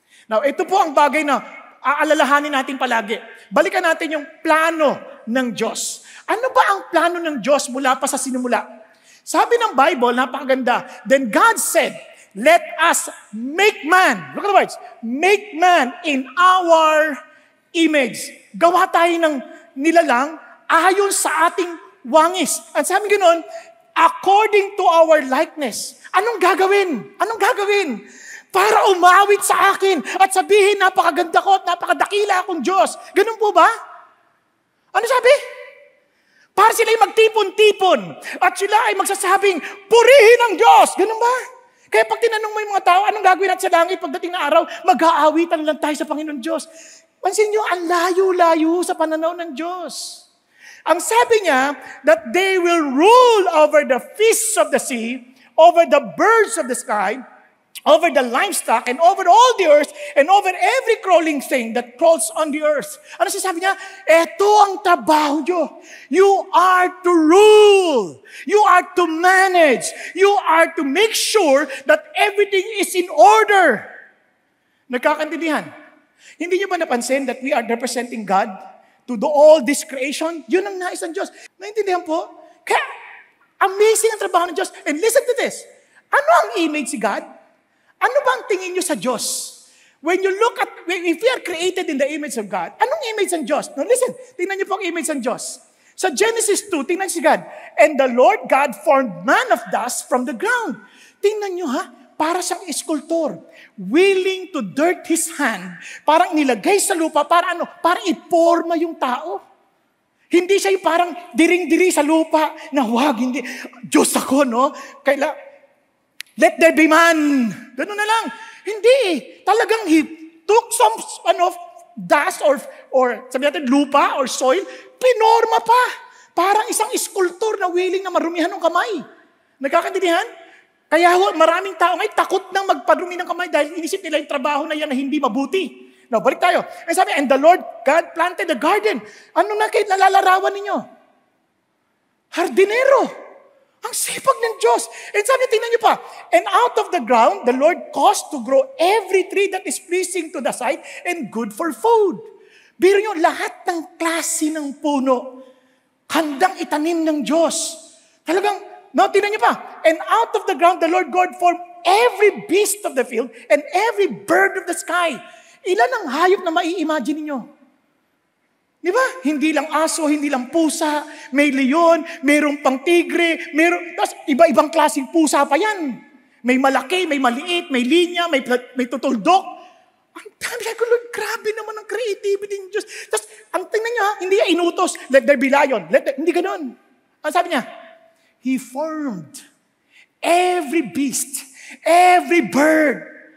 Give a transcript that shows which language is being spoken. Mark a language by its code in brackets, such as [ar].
[tl] Now, ito po ang bagay na aalalahanin natin palagi. Balikan natin yung plano ng Diyos. Ano ba ang plano ng Diyos mula pa sa sinumula? Sabi ng Bible, napakaganda, [en] then God said, let us make man. Look at the words. Make man in our image. [tl] Gawa tayo ng nilalang ayon sa ating wangis. At sabi ganoon, [en] according to our likeness. [tl] Anong gagawin? Anong gagawin? Para umawit sa akin at sabihin, napakaganda ko at napakadakila akong Diyos. Ganun po ba? Ano sabi? Para sila ay magtipon-tipon at sila ay magsasabing, purihin ang Diyos. Ganun ba? Kaya pag tinanong mo yung mga tao, anong gagawin natin sa langit pagdating na araw, mag-aawitan lang tayo sa Panginoon Diyos. Pansin nyo, ang layo-layo sa pananaw ng Diyos. Ang sabi niya, [en] that they will rule over the fish of the sea, over the birds of the sky, over the livestock, and over all the earth, and over every crawling thing that crawls on the earth. [tl] Ano sabi niya? Ito ang trabaho nyo. [en] You are to rule. You are to manage. You are to make sure that everything is in order. [tl] Nagkakaintindihan? Hindi niyo ba napansin [en] that we are representing God to do all this creation? [tl] Yun ang nais ng Diyos. Naintindihan po? Kaya, amazing ang trabaho ng Diyos. [en] And listen to this. [tl] Ano ang image si God? Ano ba ang tingin nyo sa Diyos? [en] When you look at, if we are created in the image of God, [tl] anong image ng Diyos? [en] No, listen, [tl] tingnan nyo po ang image ng Diyos. Sa Genesis 2, tingnan si God. [en] And the Lord God formed man of dust from the ground. [tl] Tingnan nyo ha, para siyang eskultor. [en] Willing to dirt his hand. [tl] Parang nilagay sa lupa, para ano? Para iporma yung tao. Hindi siya yung parang diring-diri sa lupa na wag, hindi. Diyos ako, no? [en] Let there be man. [tl] Ganun na lang. Hindi. [en] Talagang he took some dust or [tl] sabi natin lupa [en] or soil, [tl] pinorma pa. Parang isang eskultor na willing na marumihan ng kamay. Nagkakaintindihan? Kaya maraming tao ngayon takot nang magpadumi ng kamay dahil inisip nila yung trabaho na yan na hindi mabuti. Now, balik tayo. [en] And sabi, and the Lord God planted a garden. [tl] Ano na kayo nalalarawan ninyo? Hardinero. Ang sipag ng Diyos. [en] And sabi, [tl] tingnan niyo pa, [en] and out of the ground, the Lord caused to grow every tree that is pleasing to the sight and good for food. [tl] Biro niyo, lahat ng klase ng puno, handang itanim ng Diyos. Talagang, no, tingnan niyo pa, [en] and out of the ground, the Lord God formed every beast of the field and every bird of the sky. [tl] Ilan ang hayop na mai-imagine niyo? Di ba? Hindi lang aso, hindi lang pusa, may leon, mayroong pang tigre, tapos iba-ibang klaseng pusa pa yan. May malaki, may maliit, may linya, may tutuldok. Ang dami ko, Lord, grabe naman ang creativity ng Diyos. Tapos, ang tingnan niya, hindi niya inutos, [en] let there be lion. [tl] Hindi ganun. Ang sabi niya, [en] He formed every beast, every bird.